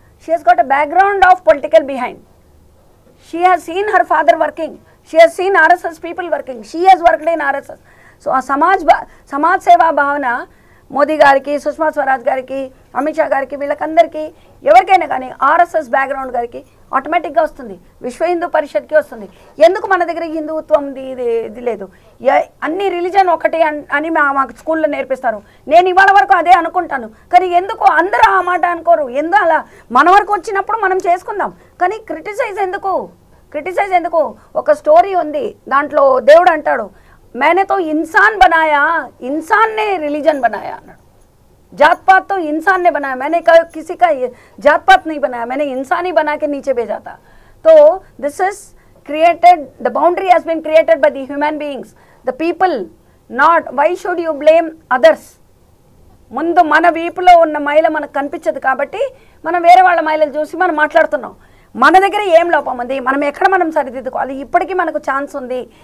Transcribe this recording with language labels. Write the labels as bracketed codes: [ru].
[en] She has got a background of political behind. She has seen her father working. She has seen RSS people working. She has worked in RSS. [te] So a samaj seva bhavana Modi గారికి, సుష్మా స్వరాజ్ గారికి, అమిత్ షా గారికి, వీళ్ళకందరికీ ఎవరికైనా కానీ RSS background గారికి ఆటోమేటిక్గా వస్తుంది. విశ్వ హిందూ పరిషత్కి వస్తుంది. ఎందుకు మన దగ్గర హిందుత్వం ఇది లేదు? అన్ని రిలీజన్ ఒకటి అని మాకు స్కూల్లో నేర్పిస్తారు. నేను ఇవాళ వరకు అదే అనుకుంటాను. కానీ ఎందుకు అందరూ ఆ మాట అనుకోరు? ఎందుకు అలా? మన వరకు వచ్చినప్పుడు మనం చేసుకుందాం, కానీ క్రిటిసైజ్ ఎందుకు? ఒక స్టోరీ ఉంది, దాంట్లో దేవుడు అంటాడు, [hi] मैंने तो इंसान बनाया, इंसान ने रिलीजन बनाया. जात पात तो इंसान ने बनाया, मैंने किसी का जात पात नहीं बनाया, मैंने इंसान ही बना के नीचे भेजा था. [en] तो this is created, the boundary has been created by the human beings, the people, not. Why should you blame others? [te] ముందు మన వీపులో ఉన్న మైల మనకు కనిపించదు కాబట్టి మనం వేరే వాళ్ళ మైలలు చూసి మనం మాట్లాడుతున్నాం. మన దగ్గర ఏం లోపం ఉంది, మనం సరిదిద్దుకోవాలి. ఇప్పటికీ మనకు ఛాన్స్ ఉంది.